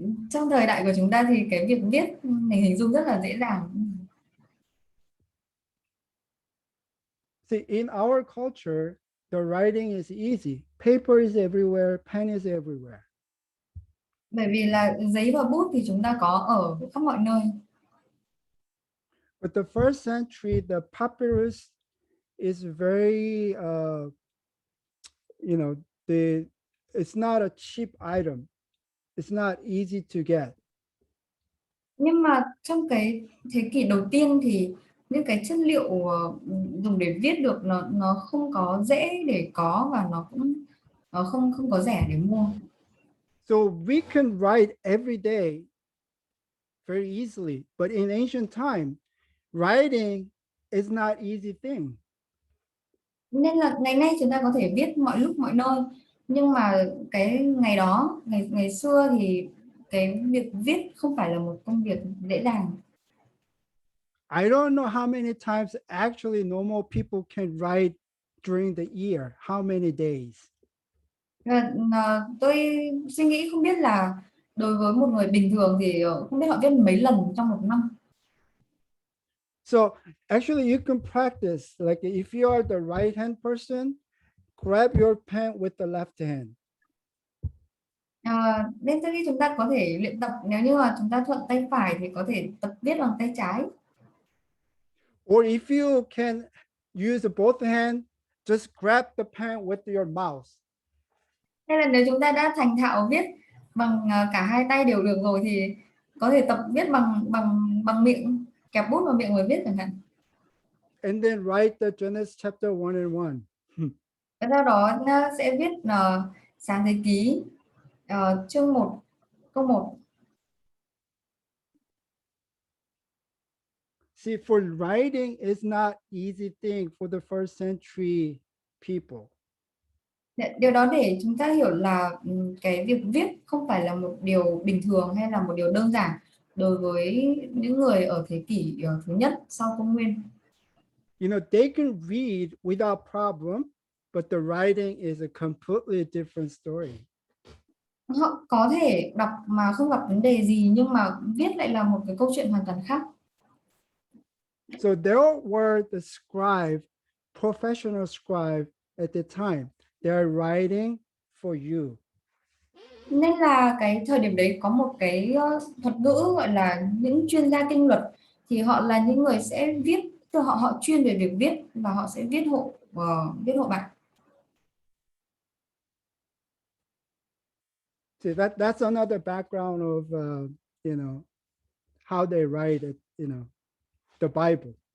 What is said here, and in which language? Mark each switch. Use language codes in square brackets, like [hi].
[vi] Trong thời đại của chúng ta thì cái việc viết mình hình dung rất là dễ dàng. [en] See, in our culture, the writing is easy. Paper is everywhere, pen is everywhere. [vi] Bởi vì là giấy và bút thì chúng ta có ở khắp mọi nơi. [en] But the first century, the papyrus is very, you know, it's not a cheap item. It's not easy to get. [vi] Nhưng mà trong cái thế kỷ đầu tiên thì những cái chất liệu dùng để viết được nó không có dễ để có, và nó cũng không có rẻ để mua. [en] So we can write every day very easily, but in ancient time, writing is not easy thing. [vi] Nên là ngày nay chúng ta có thể viết mọi lúc mọi nơi, nhưng mà cái ngày đó, ngày xưa thì cái việc viết không phải là một công việc dễ dàng. [en] I don't know how many times actually normal people can write during the year, how many days. [vi] Tôi suy nghĩ không biết là đối với một người bình thường thì không biết họ viết mấy lần trong một năm. [en] So actually you can practice, like if you are the right hand person, grab your pen with the left hand. [vi] Nên tôi nghĩ chúng ta có thể luyện tập, nếu như mà chúng ta thuận tay phải thì có thể tập viết bằng tay trái. [en] Or if you can use both hands, just grab the pen with your mouth. [vi] Hay là nếu chúng ta đã thành thạo viết bằng cả hai tay đều được rồi thì có thể tập viết bằng miệng, kẹp bút vào miệng và viết chẳng hạn. [en] And then write the Genesis chapter 1 and 1. [vi] Và sau đó nó sẽ viết Sáng Thế Ký chương 1 câu 1. [en] See, for writing is not easy thing for the first century people. [vi] Điều đó để chúng ta hiểu là cái việc viết không phải là một điều bình thường hay là một điều đơn giản đối với những người ở thế kỷ thứ nhất sau công nguyên. [en] You know, they can read without problem, but the writing is a completely different story. [vi] Họ có thể đọc mà không gặp vấn đề gì, nhưng mà viết lại là một cái câu chuyện hoàn toàn khác. [en] So there were the scribe, professional scribe at the time. They are writing for you. [vi] Nên là cái thời điểm đấy có một cái thuật ngữ gọi là những chuyên gia kinh luật, thì họ là những người sẽ viết, tức là họ chuyên về việc viết và họ sẽ viết hộ bạn. [en] See, that's another background of you know, how they write it, you know, the Bible.